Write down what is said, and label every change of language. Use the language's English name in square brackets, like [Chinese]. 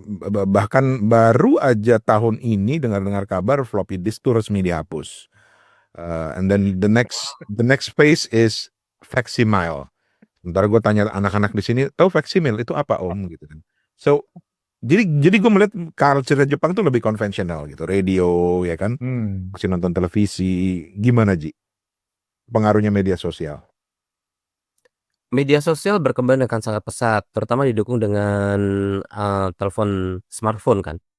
[Indonesian] Bahkan baru aja tahun ini dengar kabar floppy disk itu resmi dihapus. [English] And then the next phase is facsimile. [Indonesian] Sementara gue tanya anak-anak di sini, tahu facsimile itu apa om gitu kan. So jadi gue melihat culture Jepang itu lebih konvensional gitu, radio ya kan, masih nonton televisi. Gimana Ji pengaruhnya media sosial? Media sosial berkembang dengan sangat pesat, terutama didukung dengan telepon smartphone kan.